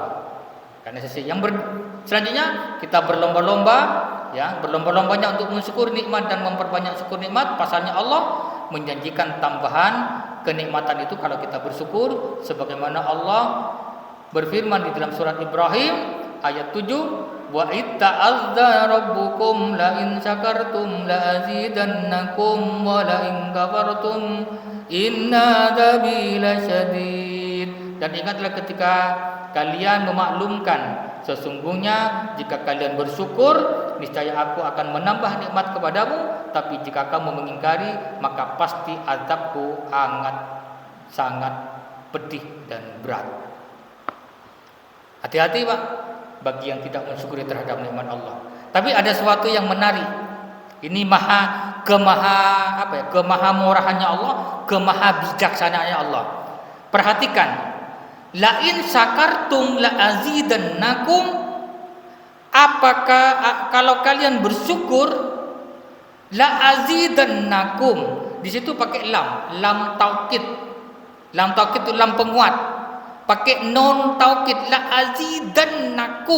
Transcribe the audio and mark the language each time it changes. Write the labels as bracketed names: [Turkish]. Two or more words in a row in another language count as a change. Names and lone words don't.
[Indonesian] Karena selanjutnya kita berlomba-lomba, ya, berlomba-lombanya untuk mensyukur nikmat dan memperbanyak syukur nikmat. Pasalnya Allah menjanjikan tambahan kenikmatan itu kalau kita bersyukur, sebagaimana Allah berfirman di dalam surat Ibrahim ayat 7, [Arabic] وإذ تأذن ربكم لئن شكرتم لأزيدنكم ولئن كفرتم إن عذابي لشديد. [Indonesian] Dan ingatlah ketika kalian memaklumkan, sesungguhnya jika kalian bersyukur, niscaya aku akan menambah nikmat kepadamu, tapi jika kamu mengingkari, maka pasti azabku sangat pedih dan berat. Hati-hati, Pak, bagi yang tidak mensyukuri terhadap nikmat Allah. Tapi ada sesuatu yang menarik. Ini kemaha murahannya Allah, kemaha bijaksanaannya Allah. Perhatikan, [Arabic] لئن شكرتم لأزيدنكم. [Indonesian] Apakah kalau kalian bersyukur, [Arabic] لأزيدنكم. [Indonesian] Di situ pakai [Arabic] لام التوكيد. لام التوكيد [Indonesian] itu lam penguat. Pakai [Arabic] نون التوكيد, لأزيدنكم.